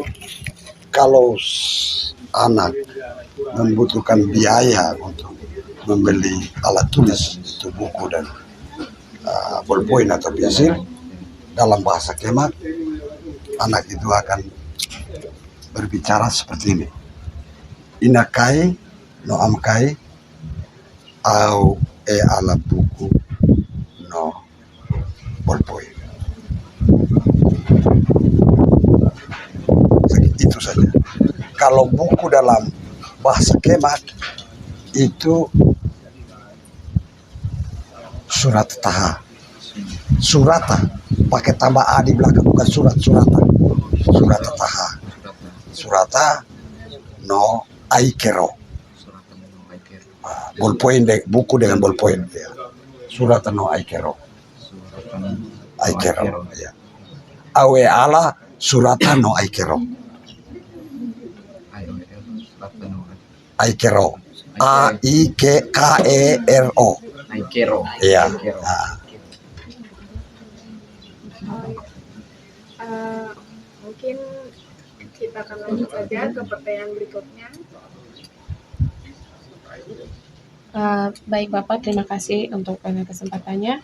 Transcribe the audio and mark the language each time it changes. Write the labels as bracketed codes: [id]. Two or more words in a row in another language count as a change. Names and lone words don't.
[id] Kalau anak membutuhkan biaya untuk membeli alat tulis, itu buku dan ballpoint atau pensil, dalam bahasa Kemak, anak itu akan berbicara seperti ini. [kem] Inakai, no amkai, au ala buku, no ballpoint. [id] Itu saja. Kalau buku dalam bahasa Kemak itu [kem] surat taha. [id] Surata pakai tambah a di belakang, bukan surata. [kem] Surat taha. Surata no aikero. [id] Ballpoint buku dengan ballpoint ya. [kem] Surata no aikero. Aikero ya. Awe ala surata no aikero. Aikero. A-I-K-E-R-O. Aikero. [id] Iya. Mungkin kita akan lanjut saja ke pertanyaan berikutnya. Baik Bapak, terima kasih untuk kesempatannya.